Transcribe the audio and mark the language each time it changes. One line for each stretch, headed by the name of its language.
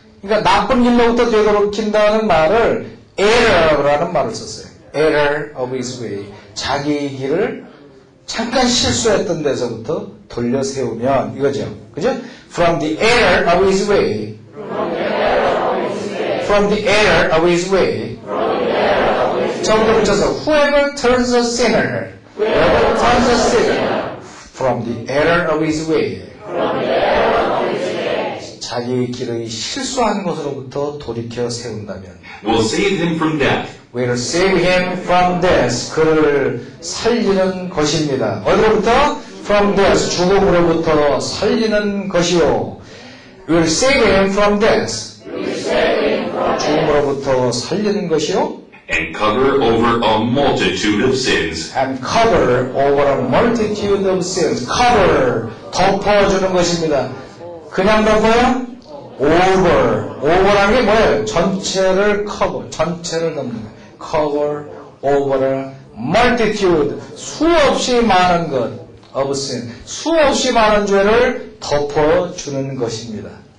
Korean: 그러니까 나쁜 길로부터 되돌이킨다는 말을 error라는 말을 썼어요.
English: error of his way.
Korean: 자기 길을 잠깐 실수했던 데서부터 돌려 세우면 이거죠. 그죠?
English: From the error of his way. From the error of his way.
Korean: 처음부터 붙여서
English: whoever turns a sinner. Whoever turns a sinner. From the error of his way.
Korean: 자기 길의 실수한 것으로부터 돌이켜 세운다면
English: will save him from death. will save him from death.
Korean: 그를 살리는 것입니다. 어디로부터?
English: From death.
Korean: 죽음으로부터 살리는 것이요.
English: will save him from death.
Korean: 죽음으로부터 살리는 것이요.
English: And cover over a multitude of sins. And cover over a multitude of sins.
Korean: cover, 덮어주는 것입니다. 그냥 덮어요? over라는 게 뭐예요? 전체를 cover, 전체를 덮는 거예요.
English: cover over a multitude,
Korean: 수없이 많은 것,
English: of sin,
Korean: 수없이 많은 죄를 덮어주는 것입니다.